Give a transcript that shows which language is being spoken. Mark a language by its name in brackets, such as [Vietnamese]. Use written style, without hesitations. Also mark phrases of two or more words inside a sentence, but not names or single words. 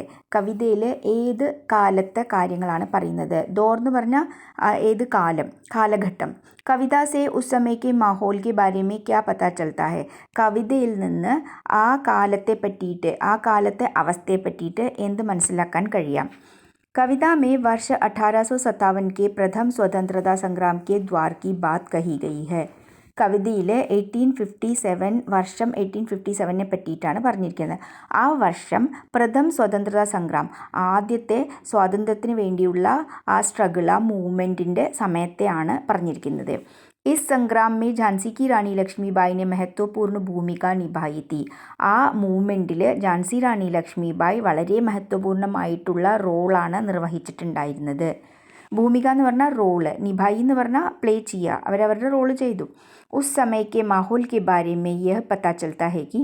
[Malayalam] കവിതയിൽ ഏത് കാലത്തെ കാര്യങ്ങളാണ് പറയുന്നത്? ദോർ എന്ന് പറഞ്ഞാൽ ഏത് കാലഘട്ടം. [Hindi] कविता से उस समय के माहौल के बारे में क्या पता चलता है. [Malayalam] കവിതയിൽ നിന്ന് ആ കാലത്തെ പറ്റിയിട്ട്, ആ കാലത്തെ അവസ്ഥയെ പറ്റിയിട്ട് എന്ത് മനസ്സിലാക്കാൻ കഴിയാം? [Hindi] कविता में वर्ष 1857 के प्रथम स्वतंत्रता संग्राम के द्वार की बात कही गई है. [Malayalam] കവിതയിൽ 1857 പറ്റിയിട്ടാണ് പറഞ്ഞിരിക്കുന്നത്. ആ വർഷം [Hindi] प्रथम स्वतंत्रता संग्राम, [Malayalam] ആദ്യത്തെ സ്വാതന്ത്ര്യത്തിന് വേണ്ടിയുള്ള ആ സ്ട്രഗിൾ, ആ മൂവ്മെൻറ്റിൻ്റെ സമയത്തെയാണ് പറഞ്ഞിരിക്കുന്നത്. [Hindi] इस संग्राम में झांसी की रानी लक्ष्मीबाई ने महत्वपूर्ण भूमिക നിഭായി थी. [Malayalam] ആ മൂവ്മെൻറ്റിൽ ഝാൻസി റാണി ലക്ഷ്മിബായി വളരെ മഹത്വപൂർണ്ണമായിട്ടുള്ള റോളാണ് നിർവഹിച്ചിട്ടുണ്ടായിരുന്നത്. ഭൂമിക എന്ന് പറഞ്ഞാൽ റോള്, നിഭായി എന്ന് പറഞ്ഞാൽ പ്ലേ ചെയ്യുക, അവരവരുടെ റോള് ചെയ്തു. [Hindi] ഉസ് സമയത്തെ माहौल के बारे में यह पता चलता है कि.